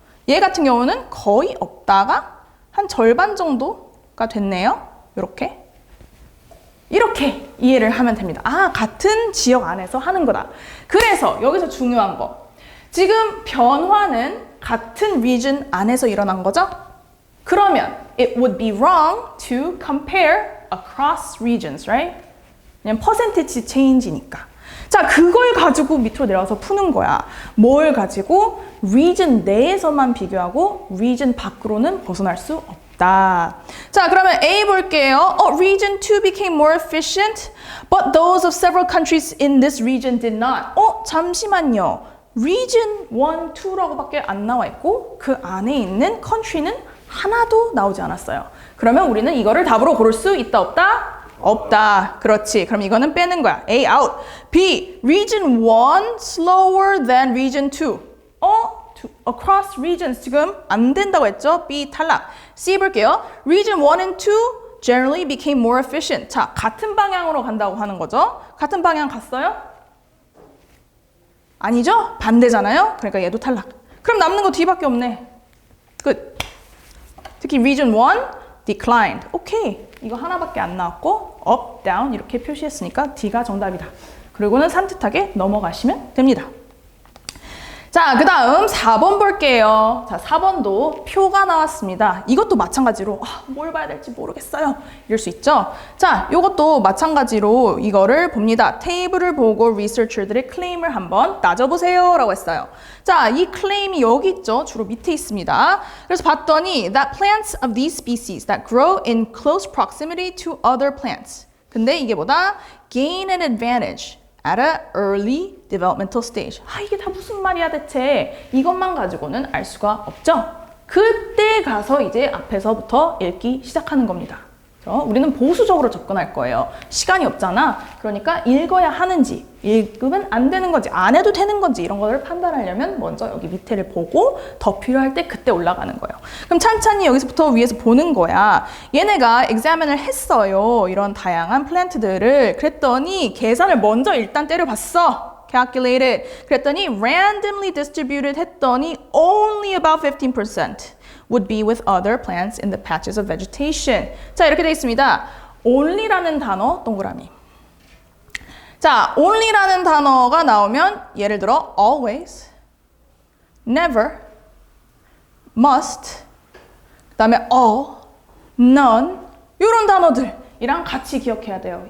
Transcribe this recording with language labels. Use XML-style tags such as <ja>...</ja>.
<ko>얘 같은 경우는 거의 없다가 한 절반 정도가 됐네요. 이렇게 이해를 하면 됩니다. 같은 지역 안에서 하는 거다. 그래서 여기서 중요한 거. 지금 변화는 같은 region 안에서 일어난 거죠? 그러면</ko> <en>it would be wrong to compare across regions, right?</en> <ko>왜냐면 percentage change이니까. 자, 그걸 가지고 밑으로 내려가서 푸는 거야. 뭘 가지고? region 내에서만 비교하고 region 밖으로는 벗어날 수 없다. 자, 그러면 A 볼게요.</ko> <en>region 2 became more efficient, but those of several countries in this region did not.</en> <ko>잠시만요. region 1, 2라고 밖에 안 나와 있고 그 안에 있는 country는 하나도 나오지 않았어요. 그러면 우리는 이거를 답으로 고를 수 있다, 없다? 없다. 그렇지. 그럼 이거는 빼는 거야. A out. B.</ko> <en>region 1 slower than region 2.</en> <ko>across regions 지금 안 된다고 했죠? B 탈락. C 볼게요.</ko> <en>region 1 and 2 generally became more efficient.</en> <ko>자, 같은 방향으로 간다고 하는 거죠. 같은 방향 갔어요? 아니죠? 반대잖아요? 그러니까 얘도 탈락. 그럼 남는 거 D밖에 없네. 끝. 특히</ko> <en>region 1 declined.</en> <ko>오케이. 이거 하나밖에 안 나왔고 up, down 이렇게 표시했으니까 D가 정답이다. 그리고는 산뜻하게 넘어가시면 됩니다. 자, 그 다음 4번 볼게요. 자, 4번도 표가 나왔습니다. 이것도 마찬가지로 뭘 봐야 될지 모르겠어요. 이럴 수 있죠. 자, 이것도 마찬가지로 이거를 봅니다. 테이블을 보고 리서처들의 클레임을 한번 따져보세요 라고 했어요. 자, 이 클레임이 여기 있죠. 주로 밑에 있습니다. 그래서 봤더니</ko> <en>that plants of these species that grow in close proximity to other plants.</en> <ko>근데 이게 뭐다?</ko> <en>gain an advantage at a early developmental stage.</en> <ko>이게 다 무슨 말이야 대체. 이것만 가지고는 알 수가 없죠. 그때 가서 이제 앞에서부터 읽기 시작하는 겁니다. 우리는 보수적으로 접근할 거예요. 시간이 없잖아. 그러니까 읽어야 하는지, 읽으면 안 되는 건지, 안 해도 되는 건지 이런 거를 판단하려면 먼저 여기 밑에를 보고 더 필요할 때 그때 올라가는 거예요. 그럼 찬찬히 여기서부터 위에서 보는 거야. 얘네가 examine을 했어요. 이런 다양한 플랜트들을. 그랬더니 계산을 먼저 일단 때려봤어.</ko> <en>calculated.</en> <ko>그랬더니</ko> <en>randomly distributed</en> <ko>했더니</ko> <en>only about 15%. would be with other plants in the patches of vegetation.</en> <ko>자, 이렇게 되어 있습니다. only라는 단어, 동그라미. 자, only라는 단어가 나오면 예를 들어 always, never, must, 그 다음에 all, none 이런 단어들이랑 같이 기억해야 돼요.</ko>